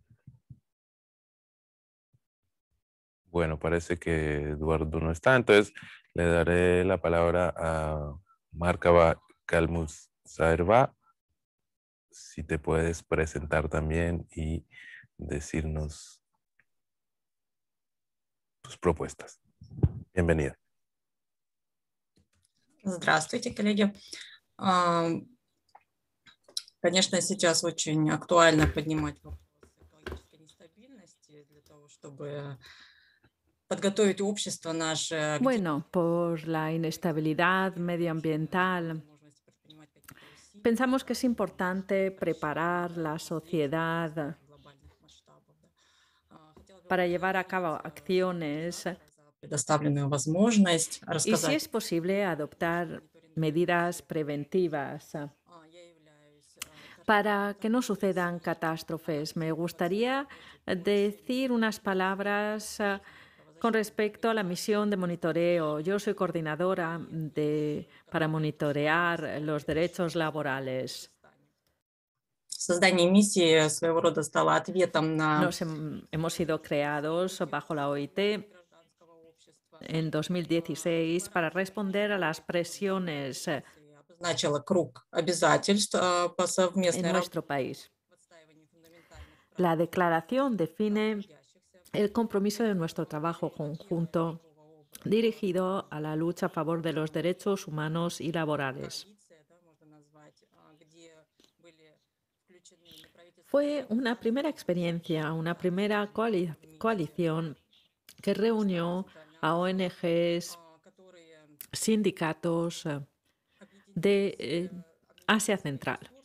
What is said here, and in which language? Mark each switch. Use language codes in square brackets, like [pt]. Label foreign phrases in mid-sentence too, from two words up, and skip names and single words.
[es] Bueno, parece que Eduardo no está, entonces le daré la palabra a Marca Kalmusarva, si te puedes presentar también y decirnos tus propuestas. Bienvenida. [ru] Здравствуйте, коллеги. Конечно, сейчас очень актуально поднимать вопросы экологической нестабильности для того, чтобы подготовить общество наше. [es] Bueno, por la inestabilidad medioambiental, pensamos que es importante preparar la sociedad para llevar a cabo acciones [ru] Предоставленную возможность [es] y, si [ru] рассказать. [es] es posible, adoptar medidas preventivas para que no sucedan catástrofes. Me gustaría decir unas palabras con respecto a la misión de monitoreo. Yo soy coordinadora para monitorear los derechos laborales. [ru] Создание миссии своего рода стало ответом на [es] Hemos sido creados bajo la OIT en 2016 para responder a las presiones [ru] обозначила круг обязательств по совместной [es] en [ru] работе. [es] nuestro país. La declaración define el compromiso de nuestro trabajo conjunto dirigido a la lucha a favor de los derechos humanos y laborales. Fue una primera experiencia, una primera coalición que reunió a ONGs, sindicatos de Asia Central